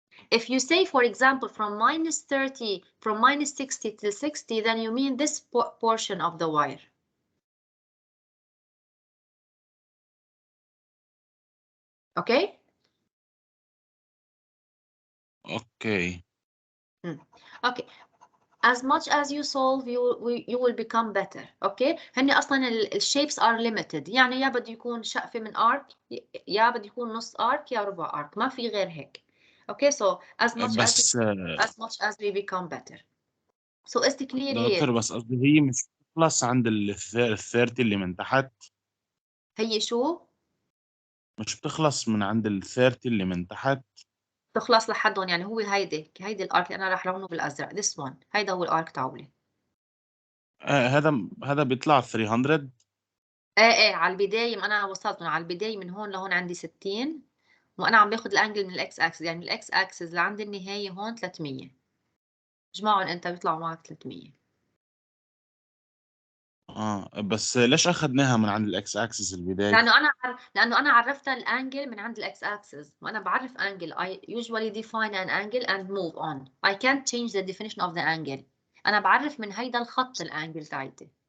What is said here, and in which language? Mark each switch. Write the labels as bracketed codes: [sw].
[en] If you say, for example, from minus 30, from minus 60 to 60, then you mean this portion of the wire. Okay? Okay. Okay. As much as you solve, you will become better. Okay? [ar] هن أصلاً الشيبس [en] are limited. [ar] يعني يا بده يكون شقفة من arc يا بده يكون نص arc يا ربع arc. ما في غير هيك. [en] Okay, so as much as we become better. So is it clear here? [ar] دكتور بس قصدي هي مش بتخلص عند ال 30 اللي من تحت. هي شو؟ مش بتخلص من عند ال 30 اللي من تحت. تخلص لحدهم. يعني هو هيدي الارك اللي انا راح لونه بالازرق. [en] this one [ar] هيدا هو الارك تاعولي. هذا بيطلع 300. ايه على البدايه، ما انا وصلت على البدايه من هون لهون عندي 60 وانا عم باخذ الانجل من الاكس اكسس. يعني الاكس اكسس لعند النهايه هون 300. اجمعهم انت بيطلعوا معك 300. بس ليش اخذناها من عند الاكس اكسس البدايه؟ لانه انا عرفتها الانجل من عند الاكس اكسس، وانا بعرف انجل. [en] I usually define an angle and move on. I can't change the definition of the angle. [ar] انا بعرف من هيدا الخط الانجل تاعتي.